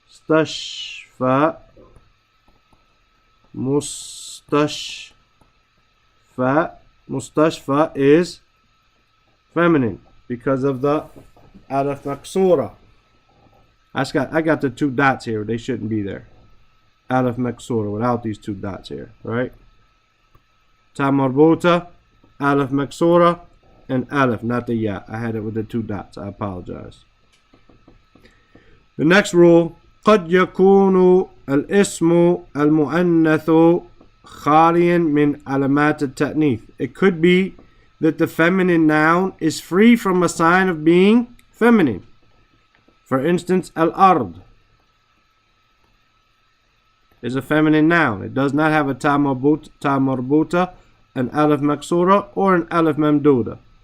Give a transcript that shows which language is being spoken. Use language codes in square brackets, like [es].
[en] مستشفى مستشفى مستشفى is feminine because of the alif maksura. I got the two dots here. They shouldn't be there. Alif maksura without these two dots here, right? Ta marbuta, alif maksura, and alif, not the ya. I had it with the two dots. I apologize. The next rule, [ar] قد يكون الاسم المؤنث خاليا من علامات التأنيث. [en] It could be that the feminine noun is free from a sign of being feminine. For instance, al-ard is a feminine noun. It does not have a ta marbuta, an alif maksura, or an alif mamduda.